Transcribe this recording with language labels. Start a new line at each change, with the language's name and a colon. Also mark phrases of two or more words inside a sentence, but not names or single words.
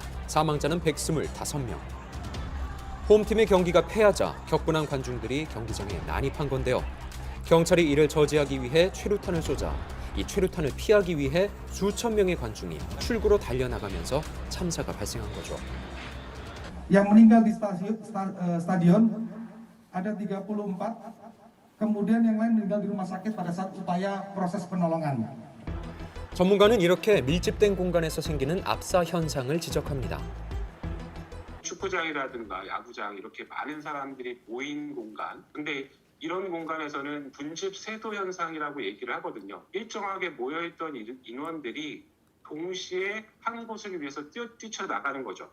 Korean: 사망자는 125명. 홈팀의 경기가 패하자 격분한 관중들이 경기장에 난입한 건데요. 경찰이 이를 저지하기 위해 최루탄을 쏘자 이 최루탄을 피하기 위해 수천 명의 관중이 출구로 달려나가면서 참사가 발생한 거죠.
Indonesian: Yang meninggal di stadion ada 34, kemudian yang lain meninggal di rumah sakit pada saat upaya proses penolongan.
Korean: 전문가는 이렇게 밀집된 공간에서 생기는 압사 현상을 지적합니다. 축구장이라든가 야구장 이렇게 많은 사람들이 모인 공간. 근데 이런 공간에서는 분집 세도 현상이라고 얘기를 하거든요. 일정하게 모여있던 인원들이 동시에 한 곳을 위해서 뛰쳐나가는 거죠.